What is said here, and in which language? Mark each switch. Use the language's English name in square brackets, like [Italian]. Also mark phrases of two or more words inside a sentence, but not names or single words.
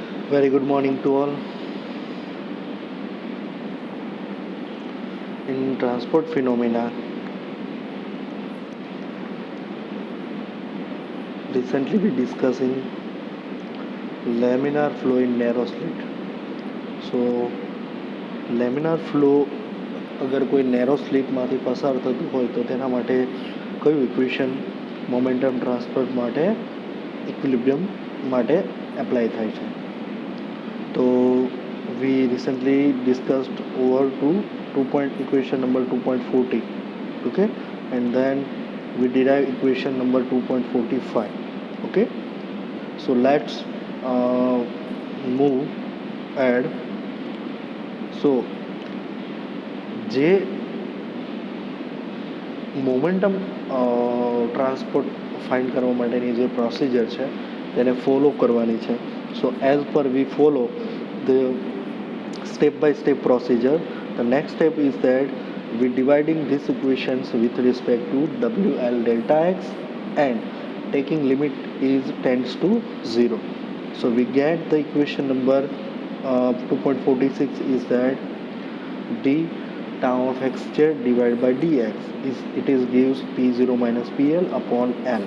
[English] Very good morning to all. In transport phenomena, recently we discussing laminar flow in narrow slit. So, laminar flow [Gujarati] અગર કોઈ [English] narrow slipમાંથી [Gujarati] પસાર થતું હોય તો તેના માટે કયું ઇક્વેશન [English] momentum transfer [Gujarati] માટે ઇક્વિલિબ્રિયમ માટે એપ્લાય થાય છે? [English] તો we recently discussed over to 2 point equation number 2.40, okay, and then we derive equation number 2.45, okay. So let's move ahead. [Gujarati] So જે [English] momentum transport find [Gujarati] કરવા માટેની જે પ્રોસિજર છે તેને ફોલો કરવાની છે. [English] so as per we follow the step by step procedure. The next step is that we dividing these equations with respect to WL delta x and taking limit is tends to 0. So we get the equation number 2.46 is that d tau of xj divided by dx is gives p0 minus pl upon l.